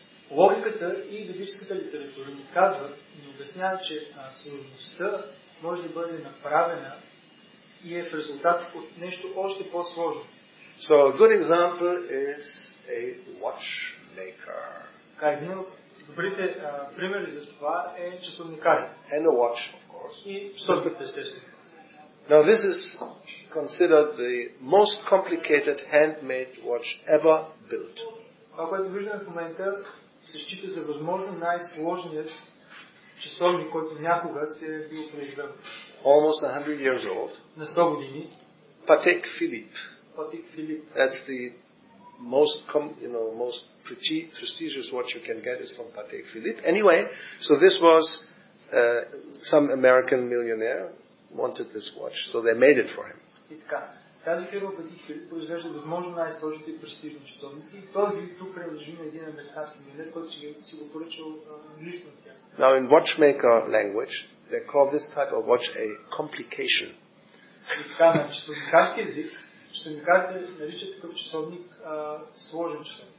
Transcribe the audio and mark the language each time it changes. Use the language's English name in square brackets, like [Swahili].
[Bulgarian] Логиката и ведическата литература ни казват, ни обясняват, че сложността може да бъде направена и е в резултат от нещо още по-сложно. [English] So a good example is a watchmaker. [Bulgarian] Един от добрите примери за това е часовникарят. [English] And a watch, of course. [Bulgarian] И часовникът, естествено. [English] Now this is considered the most complicated handmade watch ever built. [Bulgarian] Това, което виждаме в момента, се счита за възможно най-сложният часовник, който някога се е бил произведен. [English] Almost 100 years old. [Bulgarian] На 100 години. [English] Patek Philippe. Patek Philippe. That's the most prestigious watch you can get is from Patek Philippe. Anyway, so this was some American millionaire wanted this watch, so they made it for him. [Bulgarian] И така, тази фирма Patek Philippe произвежда възможно най-сложните и престижни часовници. И този тук принадлежи на един американски милионер, който си го поръчал лично от тях. [English] Now in watchmaker language, they call this type of watch a complication. [Bulgarian] И така, на часовникарски език, часовникарите наричат такъв часовник сложен часовник.